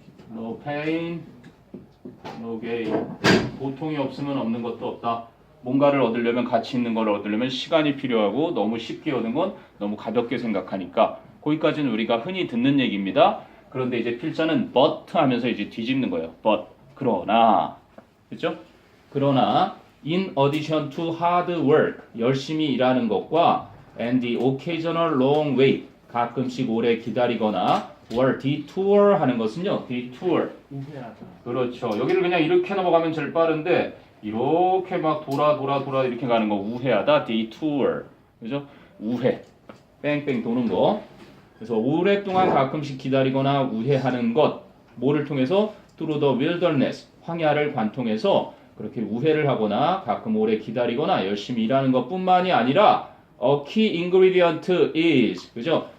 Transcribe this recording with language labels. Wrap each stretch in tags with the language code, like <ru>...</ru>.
<en>No pain, no gain.</en> <ko>고통이 없으면 없는 것도 없다. 뭔가를 얻으려면 가치 있는 걸 얻으려면 시간이 필요하고 너무 쉽게 얻는 건 너무 가볍게 생각하니까 거기까지는 우리가 흔히 듣는 얘기입니다. 그런데 이제 필자는 but 하면서 이제 뒤집는 거예요. but 그러나 그렇죠? 그러나</ko> <en>in addition to hard work</en> <ko>열심히 일하는 것과</ko> <en>and the occasional long wait</en> <ko>가끔씩 오래 기다리거나</ko> <en>or detour</en> <ko>하는 것은요.</ko> <en>detour</en> <ko>우회하다. 그렇죠. 여기를 그냥 이렇게 넘어가면 제일 빠른데 이렇게 막 돌아 이렇게 가는 거 우회하다 detour 그죠? 우회 뺑뺑 도는 거. 그래서 오랫동안 가끔씩 기다리거나 우회하는 것 뭐를 통해서</ko> <en>through the wilderness</en> <ko>황야를 관통해서 그렇게 우회를 하거나 가끔 오래 기다리거나 열심히 일하는 것뿐만이 아니라</ko> <en>a key ingredient is</en> <ko>그죠?</ko>